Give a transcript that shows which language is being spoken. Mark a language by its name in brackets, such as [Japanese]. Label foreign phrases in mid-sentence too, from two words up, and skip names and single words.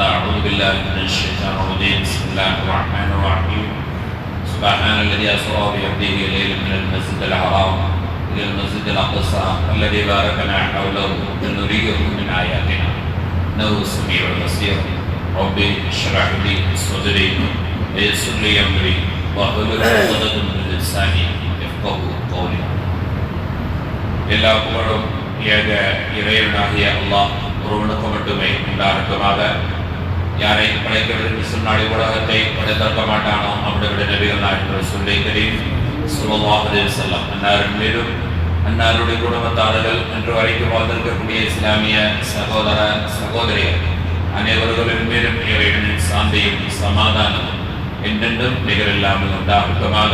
[Arabic] أعوذ بالله من الشيطان الرجيم بسم الله الرحمن الرحيم سبحان الذي أسرى بعبده ليلا من المسجد الحرام إلى المسجد الأقصى الذي باركنا حوله لنريه من آياتنا إنه سميع بصير ربي اشرح لي صدري ويسر لي أمري واحلل عقدة من لساني يفقهوا قولي. [Tamil] எல்லா புகழும் ஏக இறைவனாகிய அல்லாஹ் ஒருவனுக்கு மட்டுமே உண்டாகட்டுமாக. யாரை படைக்கிறது சொன்னாடி உலகத்தை படைத்திருக்க மாட்டானோ அப்படிப்பட்ட நபிகள் நாயகம் [Arabic] رسول الله كريم صلى الله عليه وسلم [Tamil] அன்னாரின் மீதும் அன்னாருடைய குடும்பத்தார்கள் என்று வரைக்கும் வாழ்ந்திருக்கக்கூடிய இஸ்லாமிய சகோதர சகோதரிகள் அனைவர்களின் மீதும் இறைவனின் சாந்தியும் சமாதானமும் என்றென்றும் நிகரில்லாமல் உண்டாகட்டுமாக.